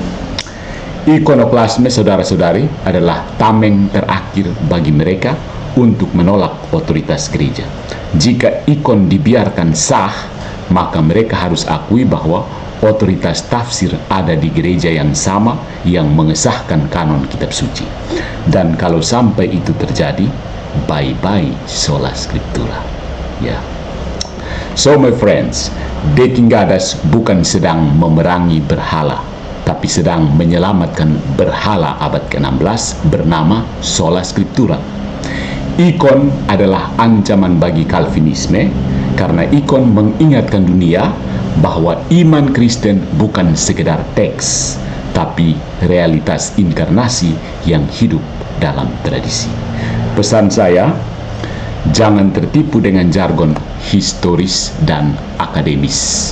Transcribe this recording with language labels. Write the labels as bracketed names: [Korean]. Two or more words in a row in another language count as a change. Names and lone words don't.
[Indonesian] Ikonoklasme, saudara-saudari, adalah tameng terakhir bagi mereka untuk menolak otoritas gereja. Jika ikon dibiarkan sah, maka mereka harus akui bahwa otoritas tafsir ada di gereja yang sama yang mengesahkan kanon kitab suci. Dan kalau sampai itu terjadi, bye-bye [Latin] sola scriptura. [Indonesian] Ya. [English] So my friends, [Indonesian] De King Gadas bukan sedang memerangi berhala, tapi sedang menyelamatkan berhala abad ke-16 bernama [Latin] sola scriptura. [Indonesian] Ikon adalah ancaman bagi Calvinisme karena ikon mengingatkan dunia bahwa iman Kristen bukan sekedar teks, tapi realitas inkarnasi yang hidup dalam tradisi. Pesan saya, jangan tertipu dengan jargon historis dan akademis.